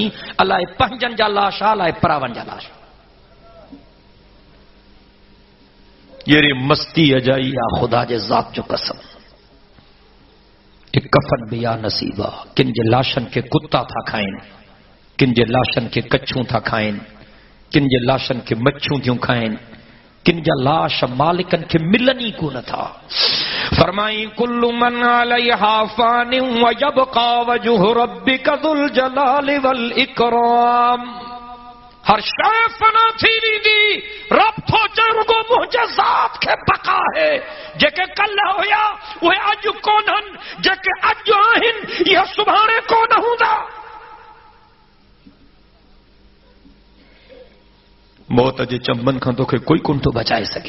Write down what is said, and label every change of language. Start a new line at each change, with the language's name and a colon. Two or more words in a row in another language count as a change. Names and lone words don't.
Sindhi: अलाए पंहिंजनि जा लाश, अलाए परावनि जा लाश। ये मस्ती अजाई या खुदा जे ज़ात जो कसम। एक कफन भी या नसीबा। किन जे लाशन के कुत्ता था खाइनि, किन जे लाशन के कच्छूं था खाइनि, किन जे लाशन के मच्छूं थियूं खाइनि, किन जा लाश मालिकन के मिलनी कोन था।
Arabic: फरमाई كل من عليها فان ويبقى وجه ربك ذو الجلال والإكرام.
Sindhi: हर शइ फना थी वेंदी, रब थो चए रुगो मुंहिंजे ज़ात खे बका है। जेके कल्ह हुया उहे अॼु कोन्हनि, जेके अॼु आहिनि इहे सुभाणे कोन हूंदा। मौत जे चंबनि खां तोखे कोई कोन थो बचाए सघे।